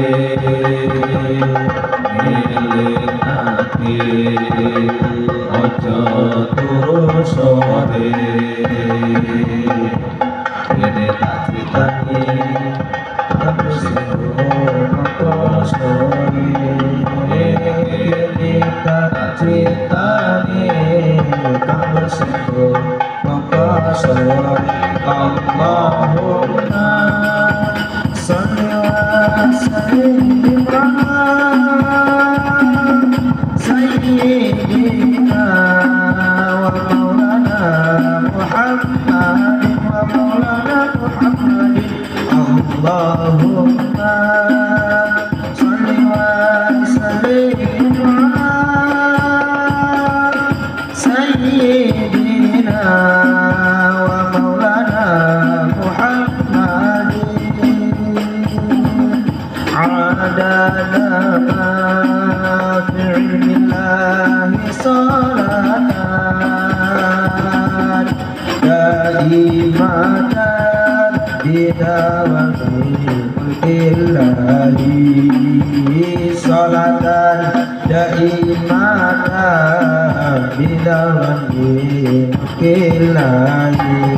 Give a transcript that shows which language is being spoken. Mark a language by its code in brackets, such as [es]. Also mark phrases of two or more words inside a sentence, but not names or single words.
[jv] Ngelingake ojo turu sore, kene tak critani aku sing mongko sore. Kene tak critani aku sing mongko sore. [ar] اللهم صل وسلم سيدنا ومولانا محمد ومولانا محمد. اللهم صل وسلم سيدنا ومولانا محمد عدد ما في علم الله صلاة دائمة بدوام ملك الله، صلاة دائمة بدوام ملك الله.